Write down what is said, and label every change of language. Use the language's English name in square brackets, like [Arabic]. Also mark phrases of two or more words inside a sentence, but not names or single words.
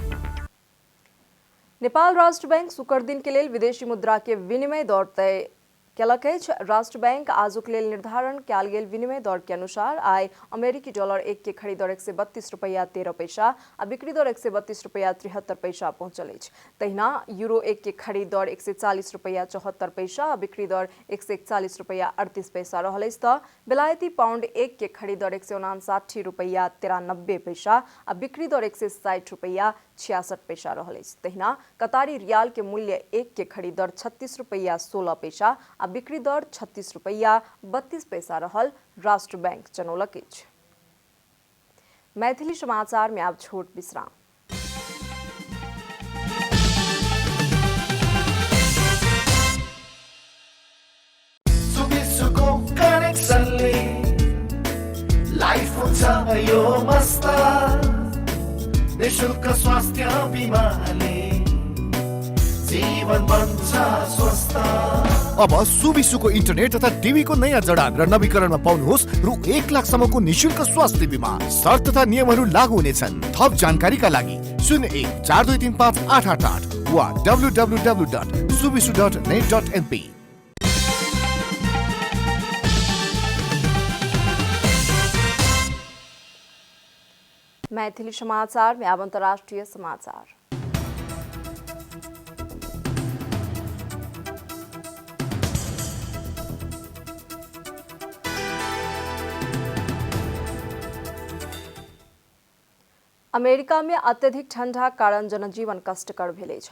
[Maithili] नेपाल राष्ट्र बैंक शुक्र दिन के लेल विदेशी मुद्रा के विनिमय दर तय केलक अछि। राष्ट्र बैंक आजुक लेल निर्धारण कयल गेल विनिमय दर के अनुसार आइ अमेरिकी डॉलर 1 के खरीद दर 132 रुपैया 13 पैसा आ बिक्री दर 132 रुपैया 73 पैसा पहुंचल अछि। तहिना यूरो 1 के खरीद दर 140 रुपैया 74 पैसा आ बिक्री दर 141 रुपैया 38 पैसा रहल अछि त बेलायती पाउंड 1 के खरीद दर 159 रुपैया 93 पैसा आ बिक्री दर 160 रुपैया 66 पैसा रहल अछि। तहिना कतारी रियाल के मूल्य 1 के खरीद दर 36 रुपैया 16 पैसा आ बिक्री दर 36 रुपैया 32 पैसा रहल राष्ट्र बैंक जनौलक अछि। मैथिली समाचार में आब छोट विश्राम। [Nepali] सुको कनेक्सनले लाइफ हुन्छ यो मस्त निशुल्क स्वास्थ्य बिमाले जीवन बन्छ स्वस्थ। अब सुविसुको इन्टरनेट तथा टिभीको नयाँ जडान र नवीकरणमा पाउनुहोस् रु 1 लाखसम्मको निशुल्क स्वास्थ्य बिमा। शर्त तथा नियमहरू लागू हुनेछन्। थप जानकारीका लागि 01 4235 888 वा www.suvisu.net.mp। [Maithili] मैथिली समाचार में अब अंतर्राष्ट्रीय समाचार। अमेरिका में अत्यधिक ठंडा कारण जनजीवन कष्टकर भेलै छ।